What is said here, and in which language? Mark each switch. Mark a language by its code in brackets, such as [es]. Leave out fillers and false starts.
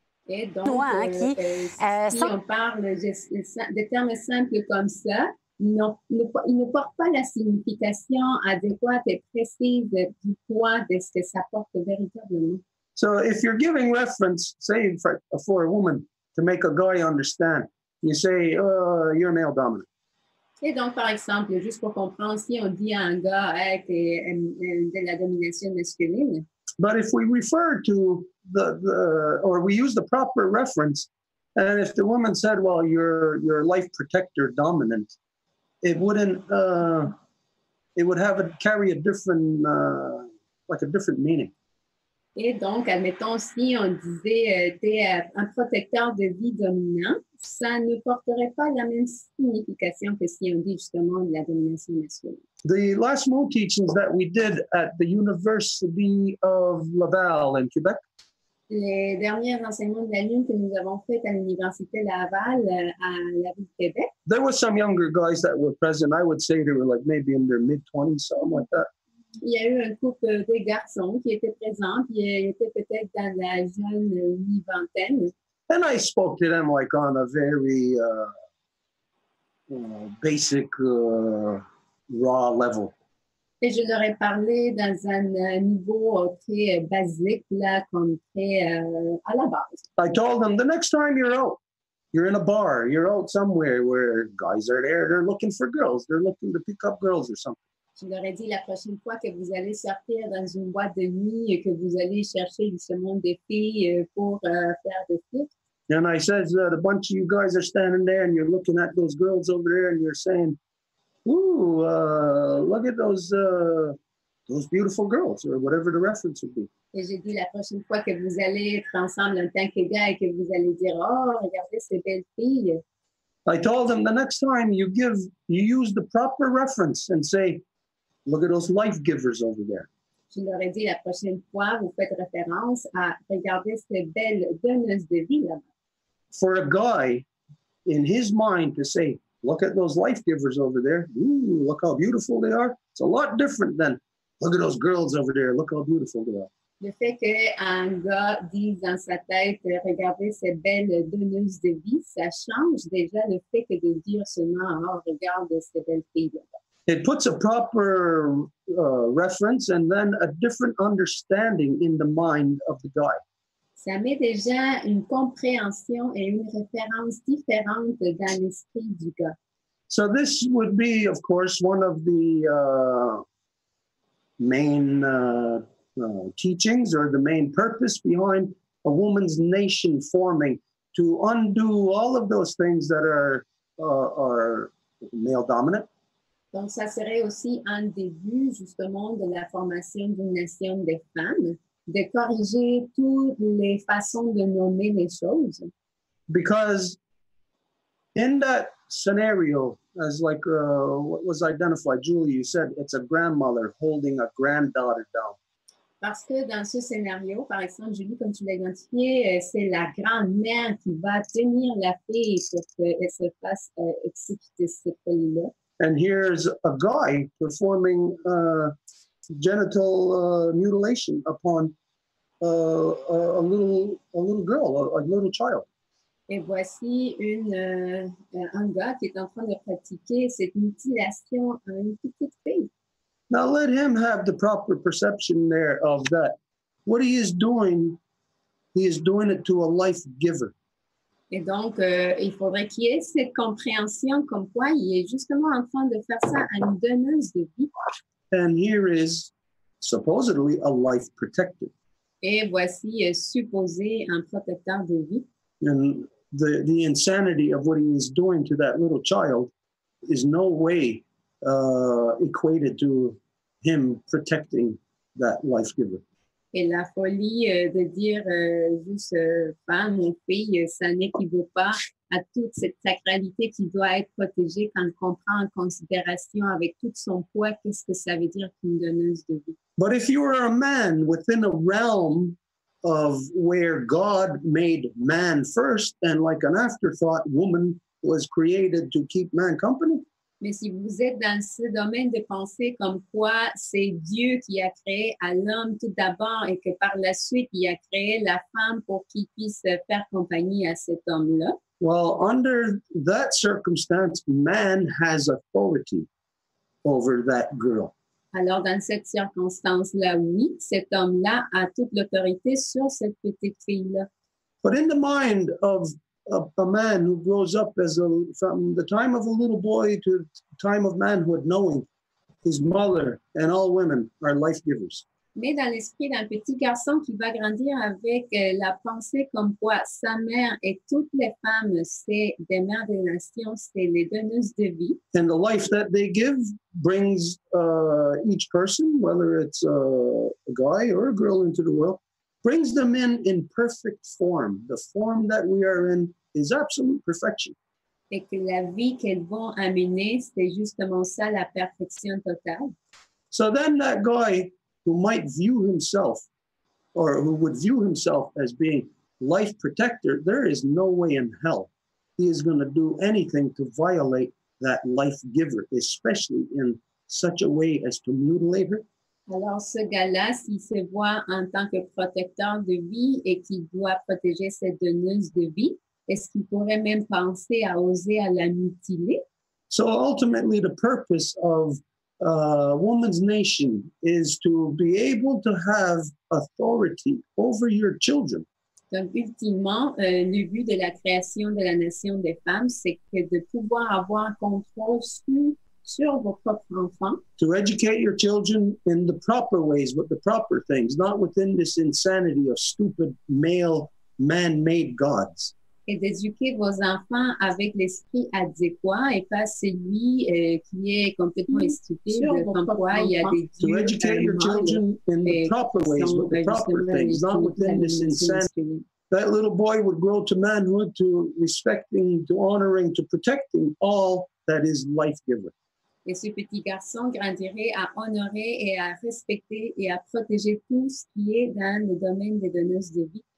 [fr] Et donc, si on parle de termes simples comme ça, ils ne portent pas la signification adéquate et précise du poids de ce que ça porte véritablement. [en] So if you're giving reference, say for a woman to make a guy understand, you say, you're male dominant. [fr] Et donc, par exemple, juste pour comprendre, si on dit à un gars de la domination masculine. [en] But if we refer to or we use the proper reference, and if the woman said, well, you're life protector dominant, it wouldn't, it would carry a different, like a different meaning. [fr] Et donc, admettons, si on disait t'es un protecteur de vie dominant, ça ne porterait pas la même signification que si on dit justement de la domination masculine. [en] The last moon teachings that we did at the University of Laval in Québec. [fr] Les derniers enseignements de la lune que nous avons faits à l'Université Laval à la ville de Québec. [en] There were some younger guys that were present. I would say they were like maybe in their mid-20s, something like that. [fr] Il y a eu un couple de garçons qui étaient présents, puis ils étaient peut-être dans la jeune mi-vingtaine. [en] And I spoke to them like on a very basic, raw level. [fr] Et je leur ai parlé dans un niveau très basique, là, comme très à la base. [en] I told them the next time you're out, you're in a bar, you're out somewhere where guys are there, they're looking for girls, they're looking to pick up girls or something. [fr] Je leur ai dit la prochaine fois que vous allez sortir dans une boîte de nuit et que vous allez chercher justement des filles pour faire des filles. [en] And I said, a bunch of you guys are standing there and you're looking at those girls over there and you're saying, ooh, look at those beautiful girls, or whatever the reference would be. [fr] Et j'ai dit la prochaine fois que vous allez être ensemble en tant que gars et que vous allez dire, oh, regardez ces belles filles. [en] I told them the next time you use the proper reference and say, look at those life givers over there. [fr] Je leur ai dit la prochaine fois, vous faites référence à regarder ces belles donneuses de vie là-bas. [en] For a guy in his mind to say, look at those life givers over there. Ooh, look how beautiful they are. It's a lot different than, look at those girls over there. Look how beautiful they are. [fr] Le fait qu'un gars dise dans sa tête, regardez ces belles donneuses de vie, ça change déjà le fait que de dire seulement, oh, regarde ces belles filles là-bas. [en] It puts a proper reference and then a different understanding in the mind of the guy. [fr] Ça met déjà une compréhension et une référence différente dans l'esprit du gars. [en] So this would be, of course, one of the main teachings or the main purpose behind a woman's nation forming to undo all of those things that are male dominant. [fr] Donc, ça serait aussi un début, justement, de la formation d'une nation des femmes, de corriger toutes les façons de nommer les choses. [en] Because in that scenario, as like what was identified, Julie, you said it's a grandmother holding a granddaughter down. [fr] Parce que dans ce scénario, par exemple, Julie, comme tu l'as identifié, c'est la grand-mère qui va tenir la fille pour qu'elle se fasse exécuter cette folie-là. [en] And here's a guy performing genital mutilation upon a little girl, a little child. [fr] Et voici un gars qui est en train de pratiquer cette mutilation à une petite fille. [en] Now let him have the proper perception there of that. What he is doing it to a life giver. [fr] Et donc, il faudrait qu'il y ait cette compréhension comme quoi il est justement en train de faire ça à une donneuse de vie. [en] And here is supposedly a life protector. [fr] Et voici supposé un protecteur de vie. [en] And the insanity of what he is doing to that little child is no way equated to him protecting that life giver. [fr] Et la folie de dire juste femme ou fille, ça n'équivaut pas à toute cette sacralité qui doit être protégée quand on prend en considération avec tout son poids, qu'est-ce que ça veut dire qu'une donneuse de vie. [en] But if you were a man within a realm of where God made man first and like an afterthought, woman was created to keep man company. [fr] Mais si vous êtes dans ce domaine de pensée comme quoi c'est Dieu qui a créé à l'homme tout d'abord et que par la suite, il a créé la femme pour qu'il puisse faire compagnie à cet homme-là. [en] Well, under that circumstance, man has authority over that girl. [fr] Alors, dans cette circonstance-là, oui, cet homme-là a toute l'autorité sur cette petite fille-là. [en] But in the mind of a man who grows up from the time of a little boy to the time of manhood, knowing his mother and all women are life givers. [fr] Mais dans l'esprit d'un petit garçon qui va grandir avec la pensée comme quoi sa mère et toutes les femmes, c'est des mères des nations, c'est les donneuses de vie. [en] And the life that they give brings each person, whether it's a guy or a girl into the world, brings them in perfect form. The form that we are in is absolute perfection. [fr] Et que la vie qu'elles vont amener, c'est justement ça, la perfection totale. [en] So then that guy who might view himself or who would view himself as being life protector, there is no way in hell he is going to do anything to violate that life giver, especially in such a way as to mutilate her. [fr] Alors, ce gars-là, s'il se voit en tant que protecteur de vie et qu'il doit protéger cette donneuse de vie, est-ce qu'il pourrait même penser à oser à la mutiler? [en] So ultimately, the purpose of woman's nation is to be able to have authority over your children. [fr] Donc, ultimement, le but de la création de la nation des femmes, c'est que de pouvoir avoir contrôle sur vos propres enfants. [en] To educate your children in the proper ways, with the proper things, not within this insanity of stupid male man-made gods. [fr] Et d'éduquer vos enfants avec l'esprit adéquat et pas celui qui est complètement stupide, comme quoi il y a des dieux. [en] To educate your children in the proper ways, with the proper things, not within this insanity. That little boy would grow to manhood, to respecting, to honoring, to protecting all that is life-giver. [fr] Et ce petit garçon grandirait à honorer et à respecter et à protéger tout ce qui est dans le domaine des donneuses de vie.